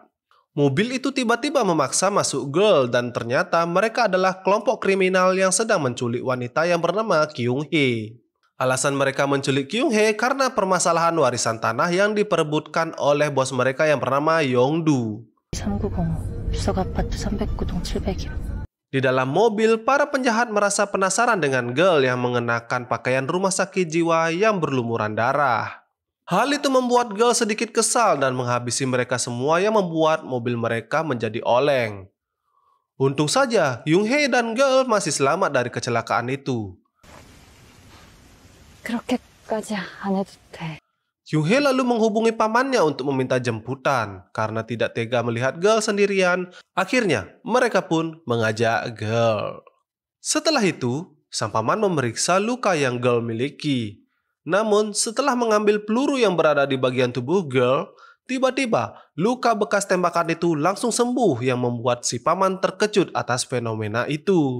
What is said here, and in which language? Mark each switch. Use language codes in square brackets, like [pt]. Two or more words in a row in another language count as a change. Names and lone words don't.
[id] Mobil itu tiba-tiba memaksa masuk Girl dan ternyata mereka adalah kelompok kriminal yang sedang menculik wanita yang bernama Kyung-hee. Alasan mereka menculik Kyung-hee karena permasalahan warisan tanah yang diperebutkan oleh bos mereka yang bernama Yongdu. [ko] 390 주석 아파트 309동 701. [id] Di dalam mobil, para penjahat merasa penasaran dengan Girl yang mengenakan pakaian rumah sakit jiwa yang berlumuran darah. Hal itu membuat Girl sedikit kesal dan menghabisi mereka semua yang membuat mobil mereka menjadi oleng. Untung saja, Young-hee dan Girl masih selamat dari kecelakaan itu. [ko] 그렇게까지 안 해도 돼. [id] Young-hee lalu menghubungi pamannya untuk meminta jemputan. Karena tidak tega melihat Girl sendirian, akhirnya mereka pun mengajak Girl. Setelah itu, sang paman memeriksa luka yang Girl miliki. Namun, setelah mengambil peluru yang berada di bagian tubuh Girl, tiba-tiba luka bekas tembakan itu langsung sembuh yang membuat si paman terkejut atas fenomena itu.